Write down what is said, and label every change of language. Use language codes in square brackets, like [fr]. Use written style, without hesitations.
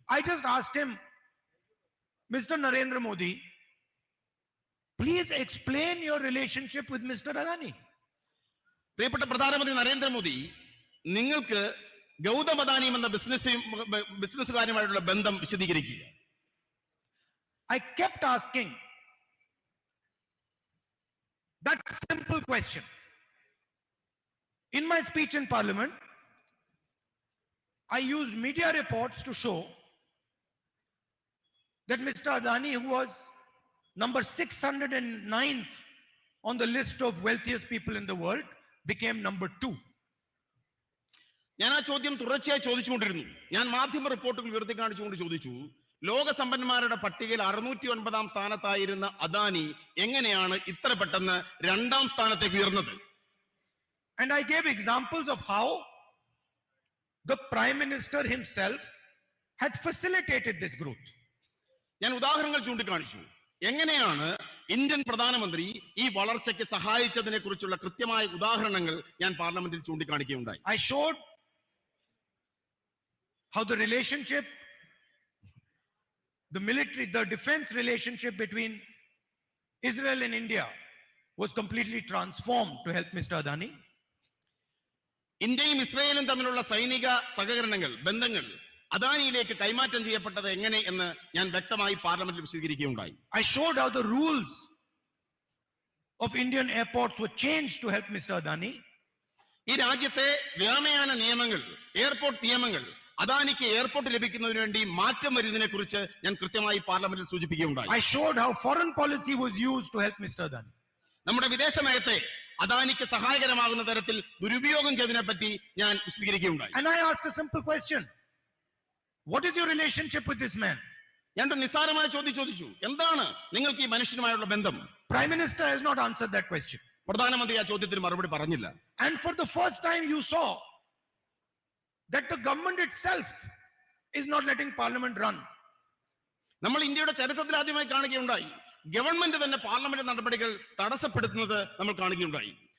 [en] I just asked him, Mr. Narendra Modi, please explain your relationship with Mr. Adani. [ml] പ്രിയപ്പെട്ട പ്രധാനമന്ത്രി നരേന്ദ്രമോദി, നിങ്ങൾക്ക് ഗൗതം അദാനിയും എന്ന ബിസിനസ്സുകാരുമായിട്ടുള്ള ബന്ധം വിശദീകരിക്കുക. [en] I kept asking that simple question. In my speech in Parliament, I used media reports to show that Mr. Adani, who was number 609th on the list of wealthiest people in the world, became number 2. [ml] ഞാൻ ആ ചോദ്യം തുടർച്ചയായി ചോദിച്ചുകൊണ്ടിരുന്നു. ഞാൻ മാധ്യമ റിപ്പോർട്ടുകൾ ഉയർത്തി കാണിച്ചുകൊണ്ട് ചോദിച്ചു, ലോക സമ്പന്നന്മാരുടെ പട്ടികയിൽ 609 സ്ഥാനത്തായിരുന്ന അദാനി എങ്ങനെയാണ് ഇത്ര പെട്ടെന്ന് 2ാം സ്ഥാനത്തേക്ക് ഉയർന്നത്? [en] And I gave examples of how the Prime Minister himself had facilitated this growth. [ml] ഞാൻ ഉദാഹരണങ്ങൾ ചൂണ്ടിക്കാണിച്ചു. എങ്ങനെയാണ് ഇന്ത്യൻ പ്രധാനമന്ത്രി ഈ വളർച്ചയ്ക്ക് സഹായിച്ചതിനെ കുറിച്ചുള്ള കൃത്യമായ ഉദാഹരണങ്ങൾ ഞാൻ പാർലമെന്റിൽ ചൂണ്ടിക്കാണിക്കുകയുണ്ടായി. [en] I showed how the relationship, the military, the defense relationship between Israel and India was completely transformed to help Mr. Adani. [ml] ഇന്ത്യയും ഇസ്രയേലും തമ്മിലുള്ള സൈനിക സഹകരണങ്ങൾ, ബന്ധങ്ങൾ അദാനിയിലേക്ക് കൈമാറ്റം ചെയ്യപ്പെട്ടത് എങ്ങനെ എന്ന് ഞാൻ വ്യക്തമായി പാർലമെന്റിൽ വിശദീകരിക്കുകയുണ്ടായി. [en] I showed how the rules of Indian airports were changed to help Mr. Adani. [ml] ഈ രാജ്യത്തെ വ്യോമയാന നിയമങ്ങൾ, എയർപോർട്ട് നിയമങ്ങൾ അദാനിക്ക് എയർപോർട്ട് ലഭിക്കുന്നതിന് വേണ്ടി മാറ്റം വരുന്നതിനെ കുറിച്ച് ഞാൻ കൃത്യമായി പാർലമെന്റിൽ സൂചിപ്പിക്കുകയുണ്ടായി. [en] I showed how foreign policy was used to help Mr. Adani. [ml] നമ്മുടെ വിദേശ നയത്തെ അദാനിക്ക് സഹായകരമാകുന്ന തരത്തിൽ ദുരുപയോഗം ചെയ്തതിനെ പറ്റി ഞാൻ വിശദീകരിക്കുകയുണ്ടായി. [en] And I asked a simple question. What is your relationship with this man? [ml] ഞാൻ നിസ്സാരമായ ചോദ്യം ചോദിച്ചു, എന്താണ് നിങ്ങൾക്ക് ഈ മനുഷ്യനുമായുള്ള ബന്ധം? [en] Prime Minister has not answered that question. [ml] പ്രധാനമന്ത്രി ആ ചോദ്യത്തിന് മറുപടി പറഞ്ഞില്ല. [en] And for the first time you saw that the government itself is not letting parliament run. [ml] നമ്മൾ ഇന്ത്യയുടെ ചരിത്രത്തിൽ ആദ്യമായി കാണുകയുണ്ടായി, ഗവൺമെന്റ് തന്നെ പാർലമെന്റ് നടപടികൾ തടസ്സപ്പെടുത്തുന്നത് നമ്മൾ കാണുകയുണ്ടായി.